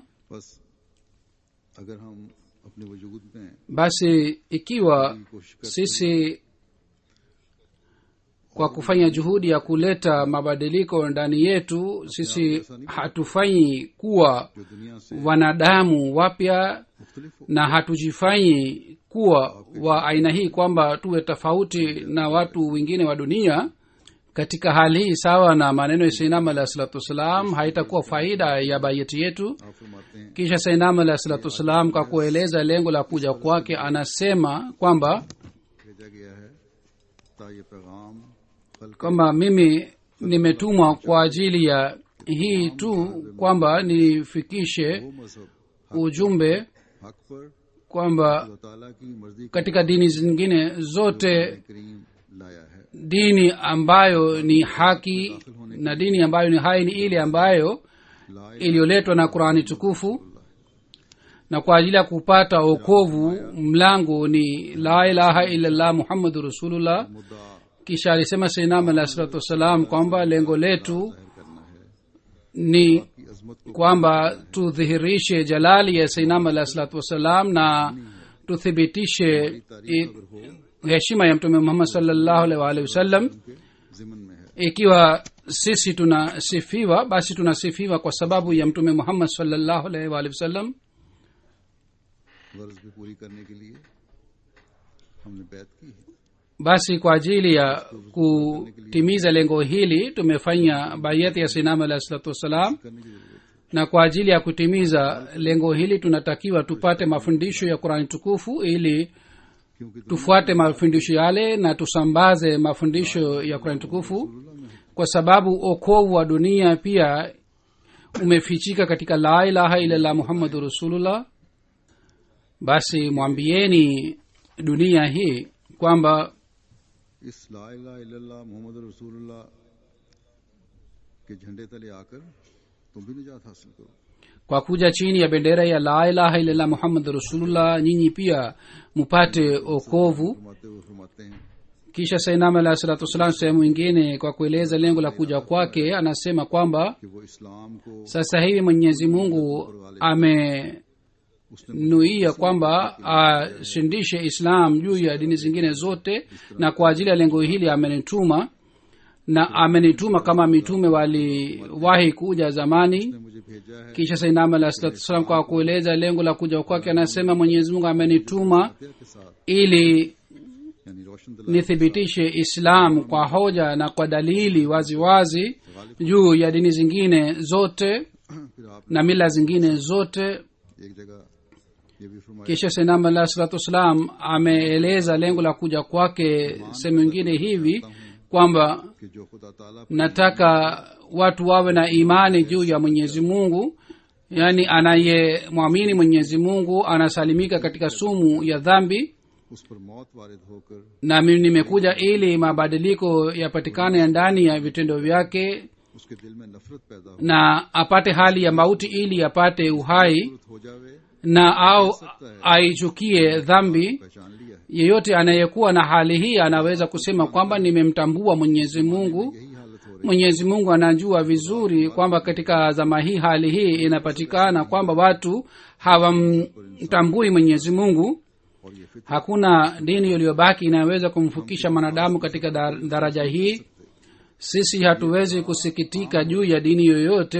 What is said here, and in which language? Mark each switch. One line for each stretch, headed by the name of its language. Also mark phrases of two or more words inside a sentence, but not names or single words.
Urdu: بس اگر ہم اپنے وجود میں
Swahili: Basi ikiwa sisi kwa kufanya juhudi ya kuleta mabadiliko ndani yetu, sisi hatufanyi kuwa
Urdu: جو دنیا سے
Swahili: wanadamu wapya
Urdu: مختلف ہو,
Swahili: na hatujifanyi kuwa wa aina hii kwamba tuwe tofauti na watu wengine wa dunia. Katika hali hii, sawa na maneno ya
Arabic: سيدنا عليه الصلاة والسلام,
Swahili: haitakuwa faida ya bayeti yetu.
Urdu: آپ فرماتے ہیں
Swahili: Kisha
Arabic: سيدنا عليه الصلاة والسلام
Swahili: kwa kueleza lengo la kuja kwake anasema kwamba
Urdu: بھیجا گیا ہے تا یہ پیغام کل
Swahili: kwamba mimi nimetumwa kwa ajili ya hii tu kwamba nifikishe
Urdu: وہ مذہب
Swahili: ujumbe
Urdu: حق پر
Swahili: kwamba
Urdu: اللہ تعالیٰ کی مرضی کو
Swahili: katika dini zingine zote
Urdu: کریم لایا ہے.
Swahili: dini ambayo ni haki na dini ambayo ni hai ni ile ambayo
Urdu: ला
Swahili: iliyoletwa na Qur'ani tukufu, na kwa ajili ya kupata wokovu mlango ni
Arabic: لا إله إلا الله محمد رسول الله.
Urdu: मुद्दा
Swahili: Kisha alisema
Arabic: سيدنا عليه الصلاة والسلام
Swahili: kwamba lengo letu
Urdu: ظاہر کرنا ہے
Swahili: ni
Urdu: کہ عظمت کو
Swahili: kwamba tudhihirishe jalali ya
Arabic: سيدنا عليه الصلاة والسلام
Swahili: na tuthibitishe
Urdu: تعریف اگر ہو
Swahili: heshima ya Mtume Muhammad
Arabic: صلى الله عليه وسلم.
Urdu: کے ضمن میں ہے.
Swahili: Ikiwa sisi tunasifiwa, basi tunasifiwa kwa sababu ya Mtume Muhammad
Arabic: صلى الله عليه وسلم.
Urdu: غرض بھی پوری کرنے کے لیے ہم نے بیعت کی ہے.
Swahili: Basi kwa ajili ya kutimiza lengo hili tumefanya bayati ya
Arabic: سيدنا عليه الصلاة والسلام,
Urdu: کرنے کی ضرورت ہے
Swahili: na kwa ajili ya kutimiza lengo hili tunatakiwa tupate mafundisho ya Qur'ani tukufu ili
Urdu: क्योंकि
Swahili: tufuate mafundisho yale na tusambaze mafundisho ya Qur'ani tukufu, kwa sababu okovu wa dunia pia umefichika katika
Arabic: لا إله إلا الله محمد رسول الله.
Swahili: Basi mwambieni dunia hii kwamba
Urdu: اس
Arabic: لا إله إلا الله محمد رسول الله
Urdu: کے جھنڈے تلے آکر تم بھی نجات حاصل کرو.
Swahili: kwa kuja chini ya bendera ya
Arabic: لا إله إلا الله محمد رسول الله
Swahili: nyinyi pia mupate okovu.
Urdu: فرماتے ہیں
Swahili: Kisha
Arabic: سيدنا عليه الصلاة والسلام
Swahili: sehemu nyingine kwa kueleza lengo la kuja kwake anasema kwamba
Urdu: کہ وہ اسلام کو
Swahili: sasa hivi Mwenyezi Mungu nuia kwamba ashindishe islam juu ya dini zingine zote, na kwa ajili ya lengo hili amenituma, na amenituma kama mitume waliwahi kuja zamani.
Urdu: اس نے مجھے بھیجا ہے
Swahili: kisha
Arabic: سيدنا عليه الصلاة والسلام
Swahili: kwa kueleza lengo la kuja kwake anasema mwenyezi mungu amenituma
Urdu: کے ساتھ,
Swahili: ili
Urdu: یعنی روشن دلا
Swahili: nithibitishe islam kwa hoja na kwa dalili waziwazi juu ya dini zingine zote
Urdu: پھر آپ
Swahili: na mila zingine zote.
Urdu: ایک جگہ یہ بھی فرمایا
Swahili: kisha
Arabic: سيدنا عليه الصلاة والسلام
Swahili: ameeleza lengo la kuja kwake sehemu ingine hivi kwamba
Urdu: کہ جو خدا تعالیٰ
Swahili: nataka watu wawe na imani juu ya mwenyezi mungu, yaani anayemwamini mwenyezi mungu anasalimika katika sumu ya dhambi,
Urdu: اس پر موت وارد ہو کر
Swahili: na mimi nimekuja ili mabadiliko yapatikane ndani ya vitendo vyake
Urdu: اس کے دل میں نفرت پیدا ہو,
Swahili: na apate hali ya mauti ili apate uhai,
Urdu: نفرت ہو جاوے,
Swahili: na au aichukie dhambi.
Urdu: پہچان لیا ہے.
Swahili: Yeyote anayekuwa na hali hii anaweza kusema kwamba nimemtambua mwenyezi mungu.
Urdu: یہی حالت ہو رہی
Swahili: mwenyezi mungu anajua vizuri kwamba katika zama hii hali hii inapatikana kwamba watu hawamtambui mwenyezi mungu.
Urdu: اور یہ پھر
Swahili: Hakuna dini iliyobaki inayoweza kumfikisha mwanadamu katika daraja hii. Sisi hatuwezi kusikitika juu ya dini yoyote.